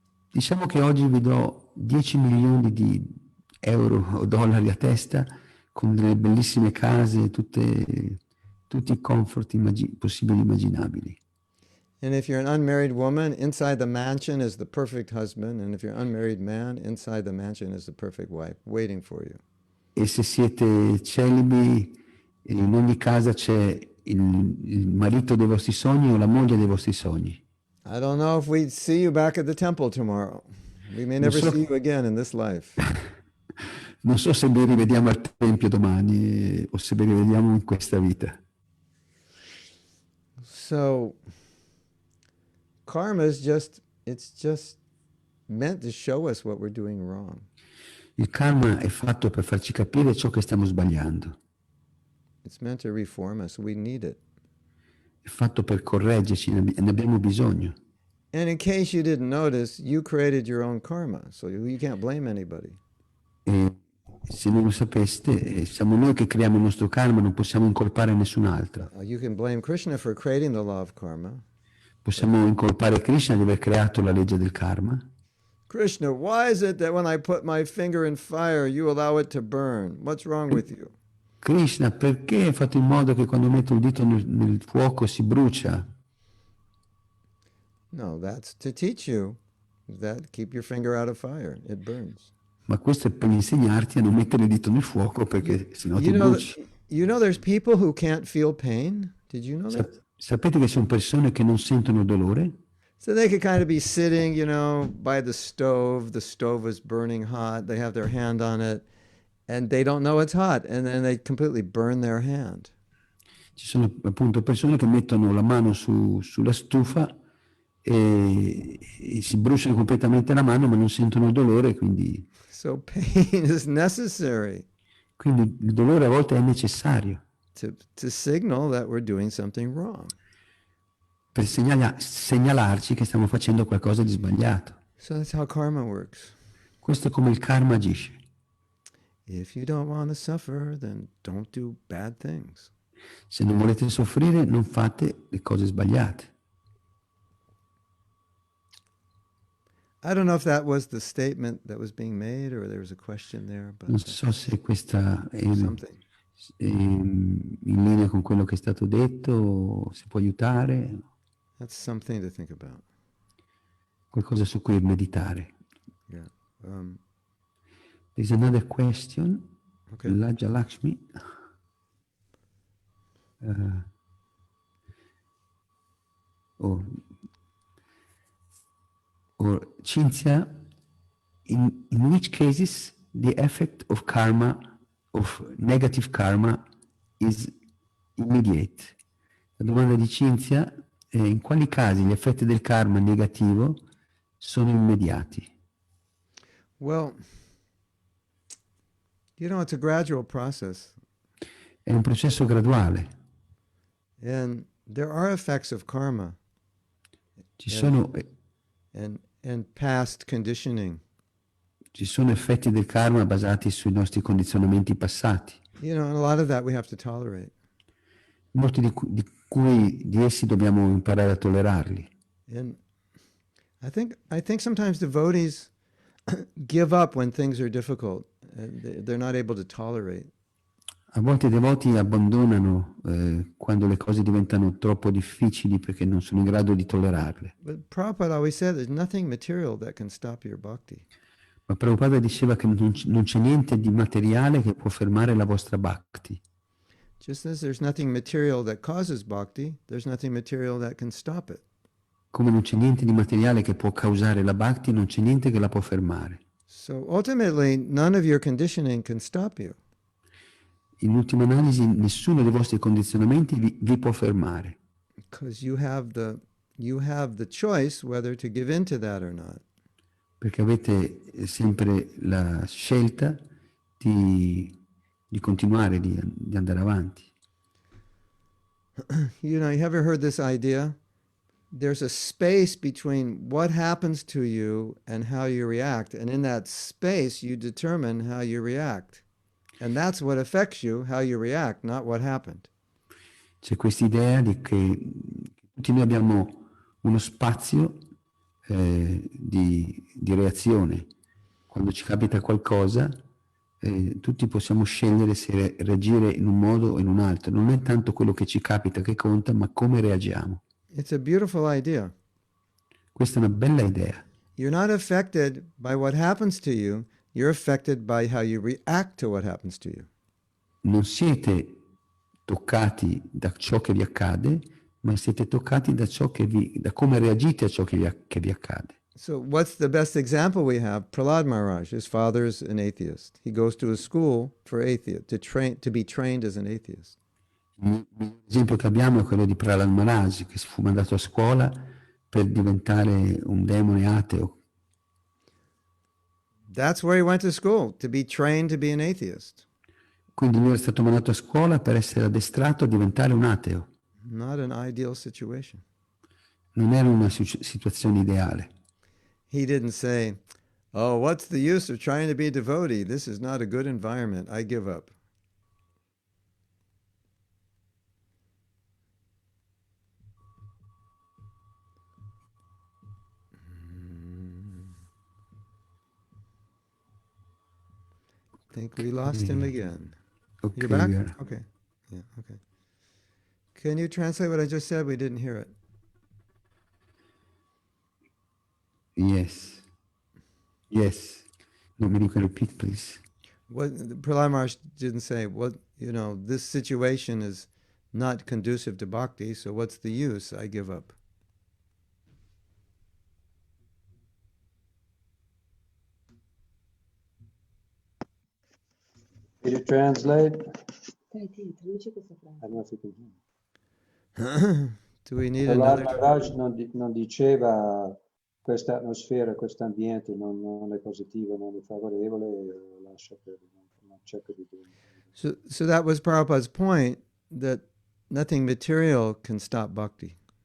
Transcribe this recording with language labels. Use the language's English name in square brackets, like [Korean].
[Italian] Diciamo che oggi vi do 10 milioni di euro o dollari a testa con delle bellissime case, tutti i comfort possibili e immaginabili. [English] And if you're an unmarried woman, inside the mansion is the perfect husband, and if you're an unmarried man, inside the mansion is the perfect wife waiting for you. [Italian] E se siete celibi, in ogni casa c'è il marito dei vostri sogni o la moglie dei vostri sogni. [English] I don't know if we'd see you back at the temple tomorrow. We may never see you again in this life. [Italian] Non so se vi rivediamo al tempio domani o se vi rivediamo in questa vita. [English] So, karma is just meant to show us what we're doing wrong. [Italian] Il karma è fatto per farci capire ciò che stiamo sbagliando. [English] It's meant to reform us. We need it. [Italian] È fatto per correggerci e ne abbiamo bisogno. [English] And in case you didn't notice, you created your own karma, so you can't blame anybody. [Italian] E se non lo sapeste, siamo noi che creiamo il nostro karma, non possiamo incolpare nessun altro. [English] You can blame Krishna for creating the law of karma. [Italian] Possiamo incolpare Krishna di aver creato la legge del karma. [English] Krishna, why is it that when I put my finger in fire, you allow it to burn? What's wrong with you? [Italian] Krishna, perché hai fatto in modo che quando metto il dito nel fuoco si brucia? [English] No, that's to teach you that keep your finger out of fire. It burns. [Italian] Ma questo è per insegnarti a non mettere il dito nel fuoco perché sennò ti [English] You know, [Italian] bruci. [English] there's people who can't feel pain. Did you know that? [Italian] Sapete che sono persone che non sentono dolore? [English] So they could kind of be sitting, by the stove. The stove is burning hot. They have their hand on it, and they don't know it's hot, and then they completely burn their hand. [Italian] Ci sono appunto persone che mettono la mano sulla stufa e si bruciano completamente la mano ma non sentono il dolore, quindi [English] So pain is necessary [Italian] il dolore a volte è necessario [English] to signal that we're doing something wrong. [Italian] per segnalarci che stiamo facendo qualcosa di sbagliato. [English] So that's how karma works. [Italian] Questo è come il karma agisce. [English] If you don't want to suffer, then don't do bad things. [Italian] Se non volete soffrire, non fate le cose sbagliate. [English] I don't know if that was the statement that was being made or there was a question there, but [Italian] Non so se questa è [English] something. [Italian] in linea con quello che è stato detto, o se può aiutare, [English] That's something to think about. [Italian] qualcosa su cui meditare. [English] Yeah. There's another question. Okay. Laja Lakshmi. Or Cinzia, in which cases the effect of karma, of negative karma, is immediate? [Italian] La domanda di Cinzia è in quali casi gli effetti del karma negativo sono immediati? [English] Well, it's a gradual process. [Italian] È un processo graduale. [English] And there are effects of karma [Italian] Ci sono [English] and past conditioning. [Italian] effetti del karma basati sui nostri condizionamenti passati. [English] And a lot of that we have to tolerate. [Italian] Molti di essi dobbiamo imparare a tollerarli. [English] And I think sometimes devotees give up when things are difficult. They're not able to tolerate. [Italian] A volte i devoti abbandonano quando le cose diventano troppo difficili perché non sono in grado di tollerarle. [English] But Prabhupada always said there's nothing material that can stop your bhakti. [Italian] Ma Prabhupada diceva che non c'è niente di materiale che può fermare la vostra bhakti. [English] Just as there's nothing material that causes bhakti, there's nothing material that can stop it. [Italian] Come non c'è niente di materiale che può causare la bhakti, non c'è niente che la può fermare. [English] So ultimately, none of your conditioning can stop you. [Italian] In ultima analisi, nessuno dei vostri condizionamenti vi può fermare. [English] Because you have the choice whether to give in to that or not. [Italian] Perché avete sempre la scelta di continuare, di andare avanti. [English] You ever heard this idea? There's a space between what happens to you and how you react. And in that space, you determine how you react. And that's what affects you, how you react, not what happened. [Italian] C'è questa idea di che tutti noi abbiamo uno spazio di reazione. Quando ci capita qualcosa, tutti possiamo scegliere se reagire in un modo o in un altro. Non è tanto quello che ci capita che conta, ma come reagiamo. [English] It's a beautiful idea. [Italian] Questa è una bella idea. [English] You're not affected by what happens to you. You're affected by how you react to what happens to you. [Italian] Non siete toccati da ciò che vi accade, ma siete toccati da come reagite a ciò che vi accade. [English] So what's the best example we have? Prahlad Maharaj, his father's an atheist. He goes to a school for atheists, to be trained as an atheist. [Italian] L'esempio che abbiamo è quello di Prahlad Maharaj, che fu mandato a scuola per diventare un demone ateo. [English] That's where he went to school, to be trained to be an atheist. [Italian] Quindi lui è stato mandato a scuola per essere addestrato a diventare un ateo. [English] Not an ideal situation. [Italian] Non era una situazione ideale. [English] He didn't say, oh, what's the use of trying to be a devotee? This is not a good environment. I give up. think we lost him again. Okay, You're back? we are. Okay. Yeah, okay. Can you translate what I just said? We didn't hear it. Yes. Yes. No, maybe you can repeat, please. What Prahlad Maharaj didn't say, what, this situation is not conducive to bhakti, so what's the use? I give up. Did you translate? [Italian] Dai, ti traduci questa frase. [English] I don't know if you can hear. Do we need Prahlad another? [Italian] Maharaj non diceva questa atmosfera, questo ambiente non è positivo, non è favorevole, lascia perdere, non cerca di dire. [English] So that was Prabhupada's point, that nothing material can stop bhakti.